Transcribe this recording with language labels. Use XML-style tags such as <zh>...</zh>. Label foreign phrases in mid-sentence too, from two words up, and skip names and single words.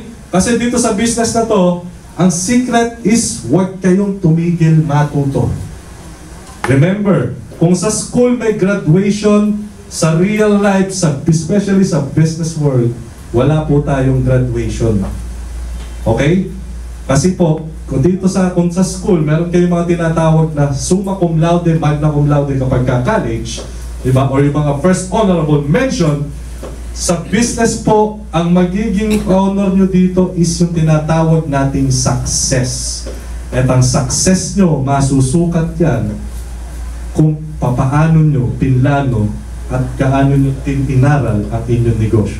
<tl>Kasi dito sa business na to, ang</tl> <en>secret is</en> <tl>huwag kayong tumigil matuto. Remember, kung sa school may graduation, sa</tl> <en>real life,</en> <tl>especially sa</tl> <en>business world,</en> <tl>wala po tayong graduation. Okay? Kasi po, kung sa school, meron kayong mga tinatawag na</tl> <la>summa cum laude, magna cum laude</la> <tl>kapag ka-college, diba? Or yung mga</tl> <en>first honorable mention,</en> <tl>sa business po, ang magiging honor nyo dito is yung tinatawag nating success. At ang success nyo, masusukat yan kung papaano nyo pinlano at kaano nyo inaral ang inyong negosyo.</tl>